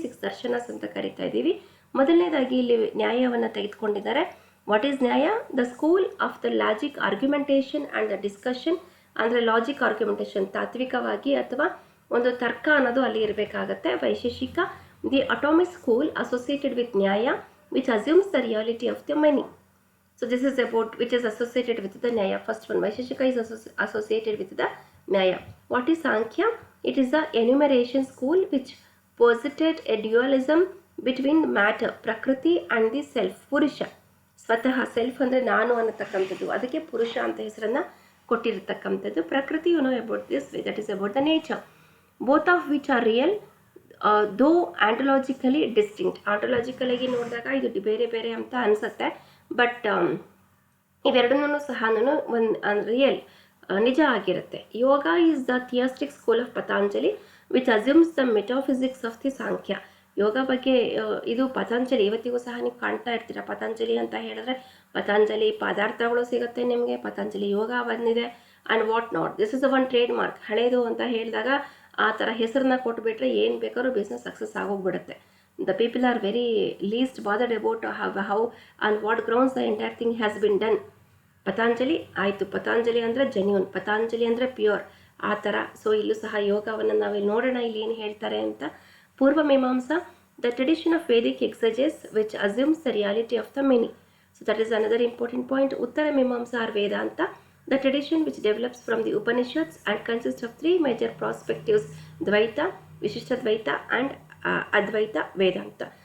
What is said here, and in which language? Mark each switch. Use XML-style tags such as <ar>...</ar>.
<kn>6 ದರ್ಶನಾಸ್ ಅಂತ ಕರಿತಾ ಇದ್ದೀವಿ. ಮೊದಲನೇದಾಗಿ ಇಲ್ಲಿ ನ್ಯಾಯವನ್ನು ತೆಗೆದುಕೊಂಡಿದ್ದಾರೆ.</kn> <en>What is Nyaya? The school of the logic argumentation and the discussion.</en> <kn>ಅಂದರೆ ಲಾಜಿಕ್ ಆರ್ಗ್ಯುಮೆಂಟೇಷನ್, ತಾತ್ವಿಕವಾಗಿ ಅಥವಾ ಒಂದು ತರ್ಕ ಅನ್ನೋದು ಅಲ್ಲಿ ಇರಬೇಕಾಗತ್ತೆ.</kn> <en>Vaisheshika, the atomic school associated with Nyaya which assumes the reality of the many. So this is about which is associated with the Nyaya. First one, Vaisheshika is associated with the Nyaya. What is Sankhya? It is the enumeration school which posited a dualism between matter, Prakriti and the self, Purusha.</en> <kn>ಸ್ವತಃ self ಅಂದರೆ ನಾನು ಅನ್ನತಕ್ಕಂಥದ್ದು, ಅದಕ್ಕೆ ಪುರುಷ ಅಂತ ಹೆಸರನ್ನು ಕೊಟ್ಟಿರತಕ್ಕಂಥದ್ದು.</kn> <en>Prakriti you know about this, that is about the nature. Both of which are real though ontologically distinct.</en> <kn>ಆಂಟಲಾಜಿಕಲಾಗಿ ನೋಡಿದಾಗ ಇದು ಬೇರೆ ಬೇರೆ ಅಂತ ಅನಿಸುತ್ತೆ, ಬಟ್ ಇವೆರಡನ್ನೂ ಸಹ ಒಂದು ರಿಯಲ್ ನಿಜ ಆಗಿರುತ್ತೆ.</kn> <en>Yoga is the theistic school of Patanjali which assumes the metaphysics of the Sankhya.</en> <kn>ಯೋಗ ಬಗ್ಗೆ ಇದು ಪತಂಜಲಿ, ಇವತ್ತಿಗೂ ಸಹ ನೀವು ಕಾಣ್ತಾ ಇರ್ತೀರ. ಪತಂಜಲಿ ಅಂತ ಹೇಳಿದ್ರೆ ಪತಂಜಲಿ ಪದಾರ್ಥಗಳು ಸಿಗುತ್ತೆ ನಿಮಗೆ, ಪತಂಜಲಿ ಯೋಗ ಬಂದಿದೆ</kn> <en>And what not. This is one trademark.</en> <kn>ಹಳೇದು ಅಂತ ಹೇಳಿದಾಗ ಆ ಥರ ಹೆಸರನ್ನ ಕೊಟ್ಬಿಟ್ರೆ ಏನು ಬೇಕಾದ್ರೂ business success ಆಗೋಗ್ಬಿಡುತ್ತೆ.</kn> <en>The people are very least bothered about how and what grounds the entire thing has been done.</en> <kn>Patanjali ಆಯಿತು, ಪತಾಂಜಲಿ ಅಂದರೆ ಜೆನ್ಯೂನ್, ಪತಾಂಜಲಿ ಅಂದರೆ ಪ್ಯೂರ್, ಆ ಥರ.</kn> <en>so</en> <kn>ಇಲ್ಲೂ ಸಹ ಯೋಗವನ್ನು ನಾವಿಲ್ಲಿ ನೋಡೋಣ ಇಲ್ಲಿ ಏನು ಹೇಳ್ತಾರೆ ಅಂತ.</kn> <en>Purva Mimamsa, the tradition of Vedic exegesis which assumes the reality of the many. So that is another important point. Uttara Mimamsa or Vedanta, the tradition which develops from the Upanishads and consist of 3 major prospectives: Dvaita, Vishishta Dvaita and Advaita, Vedanta.</en>